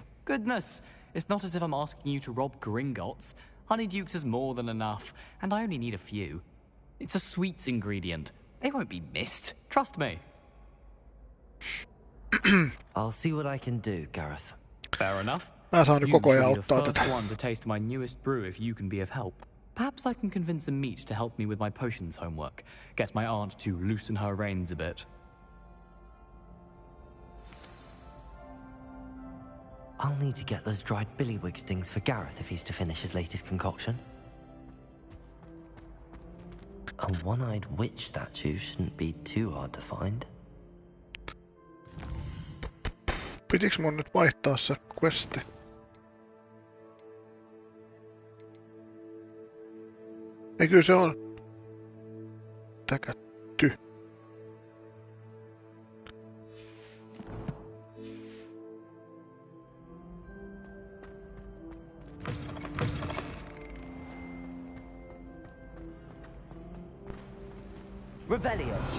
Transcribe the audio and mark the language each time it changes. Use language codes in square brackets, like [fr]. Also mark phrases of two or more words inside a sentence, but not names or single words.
[en] Goodness, it's not as if I'm asking you to rob Gringotts. Honeydukes is more than enough, and I only need a few. It's a sweets ingredient. They won't be missed, trust me. I'll see what I can do, Gareth. Fair enough. [fi] Mä saan nyt [en] You [fi] koko ajan [en] should be the [fi] auttaa [en] first [fi] tätä. [en] one to taste my newest brew if you can be of help. Perhaps I can convince a meat to help me with my potions homework. Get my aunt to loosen her reins a bit. I'll need to get those dried billywig stings for Gareth if he's to finish his latest concoction. A one-eyed witch statue shouldn't be too hard to find. [fi] Pitiks mun nyt vaihtaa se questi? Ei, kyllä se on täkätty. Revelio.